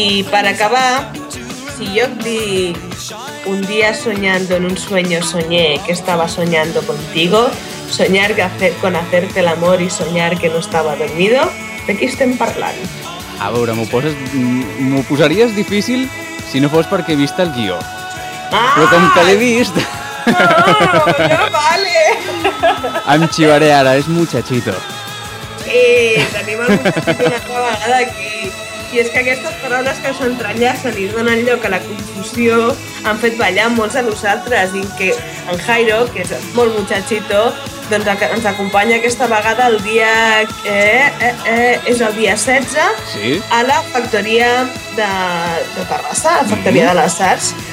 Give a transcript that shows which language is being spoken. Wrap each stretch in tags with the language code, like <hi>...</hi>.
<ca>Per acabar, si jo et dic</ca> <es>un día soñando en un sueño soñé que estaba soñando contigo, soñar con hacerte el amor y soñar que no estaba dormido,</es> <ca>de qué estem parlant? A veure, m'ho posaries difícil si no fos perquè he vist el guió. Ah! Però com que l'he vist... No, no, vale! Em xivaré ara, és muchachito. Sí, tenim el muchachito una vegada aquí. I és que aquestes paraules que s'entrellacen i donen lloc a la confusió han fet ballar molts de nosaltres, i que en Jairo, que és molt muchachito, doncs ens acompanya aquesta vegada el dia... és el dia 16, sí, a la factoria de Terrassa, la factoria de les Arts.</ca>